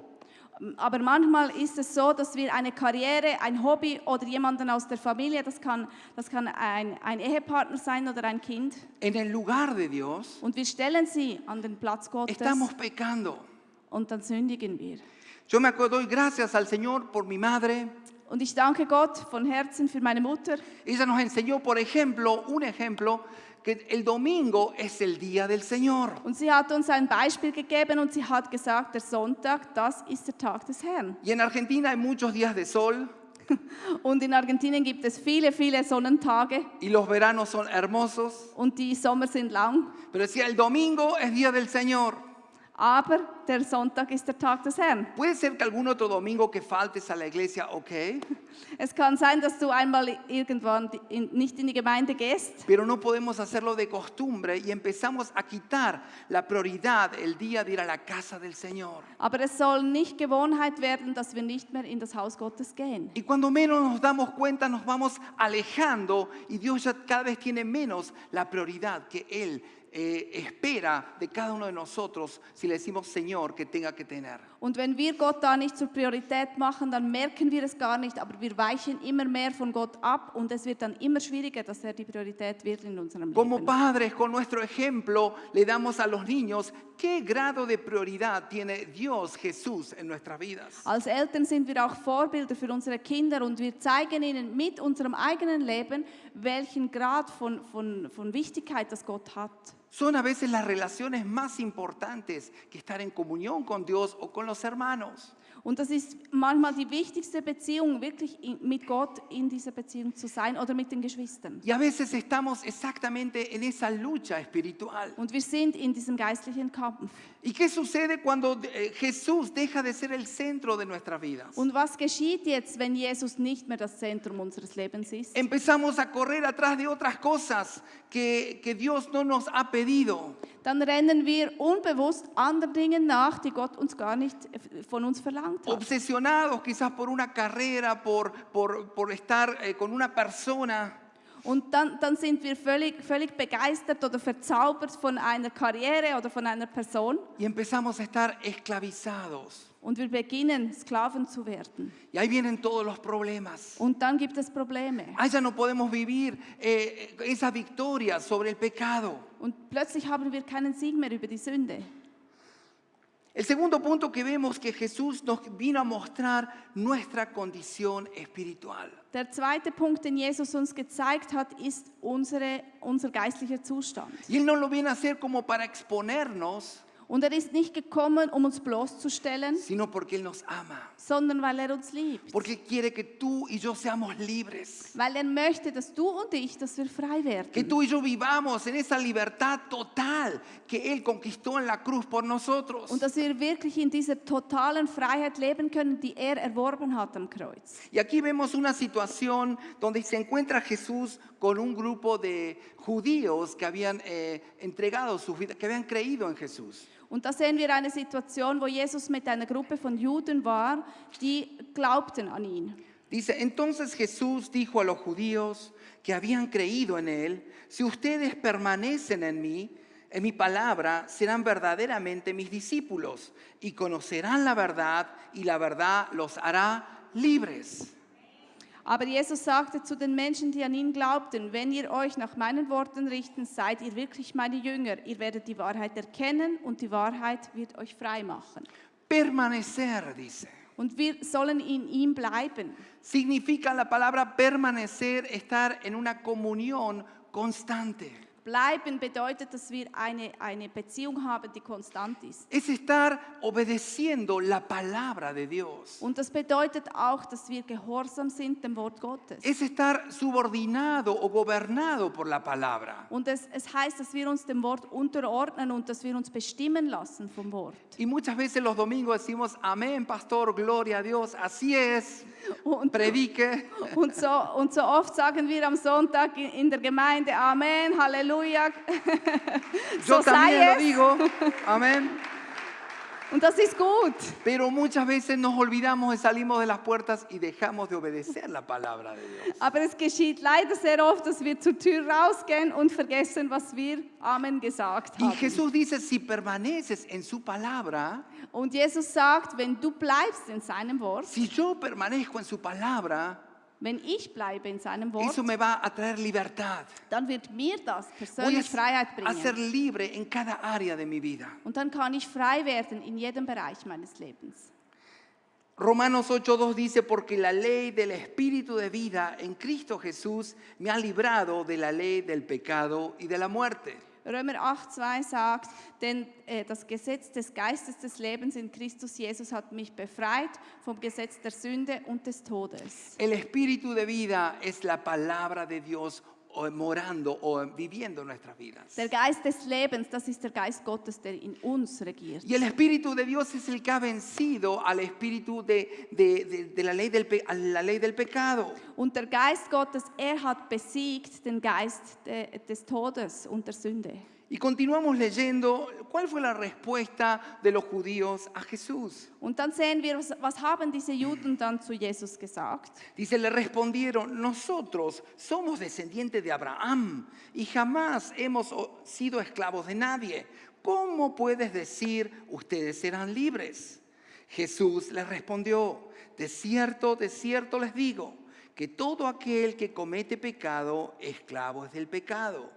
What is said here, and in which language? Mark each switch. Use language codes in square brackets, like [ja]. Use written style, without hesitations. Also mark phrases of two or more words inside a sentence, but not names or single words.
[de] Aber manchmal ist es so, dass wir eine Karriere, ein Hobby oder jemanden aus der Familie, das kann ein Ehepartner sein oder ein Kind, [es] en el lugar de Dios, [de] und wir stellen sie an den Platz Gottes [es] estamos pecando. [de] und dann sündigen wir. [es] Yo me acuerdo, doy gracias al Señor por mi madre. [de] Und ich danke Gott von Herzen für meine Mutter. [es] Ella nos enseñó, por ejemplo, que el domingo es el día del Señor. [de] Und sie hat uns ein Beispiel gegeben und sie hat gesagt, der Sonntag, das ist der Tag des Herrn. [es] Y en Argentina hay muchos días de sol [de] Und in Argentinien gibt es viele, viele Sonnentage [es] y los veranos son hermosos. [de] und die Sommer sind lang. [es] Pero decía, el domingo es día del Señor. [de] Aber der Sonntag ist der Tag des Herrn. [es] Puede ser que algún otro domingo que faltes a la iglesia, ok, [de] Es kann sein, dass du einmal irgendwann nicht in die Gemeinde gehst, [es] pero no podemos hacerlo de costumbre y empezamos a quitar la prioridad el día de ir a la casa del Señor. [de] aber es soll nicht Gewohnheit werden, dass wir nicht mehr in das Haus Gottes gehen. [es] Y cuando menos nos damos cuenta nos vamos alejando y Dios ya cada vez tiene menos la prioridad que Él espera de cada uno de nosotros si le decimos Señor que tenga que tener. [de] Und wenn wir Gott da nicht zur Priorität machen, dann merken wir es gar nicht, aber wir weichen immer mehr von Gott ab und es wird dann immer schwieriger, dass die Priorität wird in unserem [es] Como [de] Leben. [es] padres, con nuestro ejemplo, le damos a los niños qué grado de prioridad tiene Dios, Jesús, en nuestras vidas. [de] Als Eltern sind wir auch Vorbilder für unsere Kinder und wir zeigen ihnen mit unserem eigenen Leben, welchen Grad von Wichtigkeit das Gott hat. [es] Son a veces las relaciones más importantes que estar en comunión con Dios o con los hermanos. [de] Und das ist manchmal die wichtigste Beziehung, wirklich mit Gott in dieser Beziehung zu sein oder mit den Geschwistern. [es] Y a veces estamos exactamente en esa lucha espiritual. [de] Und wir sind in diesem geistlichen Kampf. [es] ¿Y qué sucede cuando Jesús deja de ser el centro de nuestras vidas? [de] Und was geschieht jetzt, wenn Jesus nicht mehr das Zentrum unseres Lebens ist? [es] Empezamos a correr atrás de otras cosas que Dios no nos ha pedido. [de] Dann rennen wir unbewusst anderen Dingen nach, die Gott uns gar nicht von uns verlangt hat. [es] Obsesionados quizás por una carrera, por estar con una persona. [de] Und dann sind wir völlig begeistert oder verzaubert von einer Karriere oder von einer Person. [es] Y empezamos a estar esclavizados. [de] Und wir beginnen, Sklaven zu werden. [es] Y ahí vienen todos los problemas. [de] Und dann gibt es Probleme. [es] Ahí ya no podemos vivir esa victoria sobre el pecado. [de] Und plötzlich haben wir keinen Sieg mehr über die Sünde. [es] El segundo punto que vemos que Jesús nos vino a mostrar nuestra condición espiritual. [de] Der zweite Punkt, den Jesus uns gezeigt hat, ist unser geistlicher Zustand. [es] Y Él no lo viene a hacer como para exponernos, [de] Und ist nicht gekommen, uns bloßzustellen, [es] sino porque Él nos ama. [de] sondern weil uns liebt. [es] Porque Él quiere que tú y yo seamos libres. [de] Weil möchte, dass du und ich, dass wir frei werden. [es] Que tú y yo vivamos en esa libertad total que Él conquistó en la cruz por nosotros. [de] Und dass wir wirklich in dieser totalen Freiheit leben können, die erworben hat am Kreuz. [es] Y aquí vemos una situación donde se encuentra Jesús con un grupo de judíos que habían entregado sus vidas, que habían creído en Jesús. [de] Und da sehen wir eine Situation, wo Jesus mit einer Gruppe von Juden war, die glaubten an ihn. [es] Dice, entonces Jesús dijo a los judíos que habían creído en Él, si ustedes permanecen en mí, en mi palabra, serán verdaderamente mis discípulos y conocerán la verdad y la verdad los hará libres. [de] Aber Jesus sagte zu den Menschen, die an ihn glaubten, wenn ihr euch nach meinen Worten richten, seid ihr wirklich meine Jünger. Ihr werdet die Wahrheit erkennen und die Wahrheit wird euch frei machen. [es] Permanecer, dice. [de] Und wir sollen in ihm bleiben. [es] Significa la palabra permanecer, estar en una comunión constante. [de] Bleiben bedeutet, dass wir eine Beziehung haben, die konstant ist. [es] Es estar obedeciendo la palabra de Dios. [de] Und das bedeutet auch, dass wir gehorsam sind dem Wort Gottes. [es] Es estar subordinado o gobernado por la palabra. [de] Und es heißt, dass wir uns dem Wort unterordnen und dass wir uns bestimmen lassen vom Wort. [es] Y muchas veces los domingos decimos, amén, pastor, gloria a Dios, así es, [de] Und, [es] predique. [de] und so oft sagen wir am Sonntag in der Gemeinde, Amen, Halleluja. [es] Yo [de] So sei [es] también lo [de] es. [es] digo, amén. [de] Und das ist gut. [es] Pero muchas veces nos olvidamos y salimos de las puertas y dejamos de obedecer la palabra de Dios. [de] Aber es geschieht leider sehr oft, dass wir zur Tür rausgehen und vergessen, was wir Amen gesagt [es] Y [de] haben. [es] Jesús dice, si permaneces en su palabra, [de] Und Jesus sagt, wenn du bleibst in seinem Wort, [es] si yo permanezco en su palabra, [de] wenn ich bleibe in seinem Wort, [es] eso me va a traer libertad. [de] dann wird mir das [es] Voy [de] persönlich Freiheit [es] a ser [de] bringen. [es] libre en cada área de mi vida. [de] Und dann kann ich frei werden in jedem Bereich meines Lebens. [es] Romanos 8:2 dice, porque la ley del Espíritu de vida en Cristo Jesús me ha librado de la ley del pecado y de la muerte. [de] Römer 8,2 sagt, denn das Gesetz des Geistes des Lebens in Christus Jesus hat mich befreit vom Gesetz der Sünde und des Todes. [es] El Espíritu de vida es la palabra de Dios morando o viviendo en nuestras vidas. [de] Der Geist des Lebens, das ist der Geist Gottes, der in uns regiert. [es] Y el Espíritu de Dios es el que ha vencido al espíritu de la ley a la ley del pecado. [de] Und der Geist Gottes, hat besiegt den Geist des Todes und der Sünde. [es] Y continuamos leyendo cuál fue la respuesta de los judíos a Jesús. [de] Und dann sehen wir, was haben diese Juden dann zu Jesus gesagt? [es] Dice, le respondieron, nosotros somos descendientes de Abraham y jamás hemos sido esclavos de nadie. ¿Cómo puedes decir, ustedes serán libres? Jesús les respondió, de cierto les digo, que todo aquel que comete pecado, esclavo es del pecado.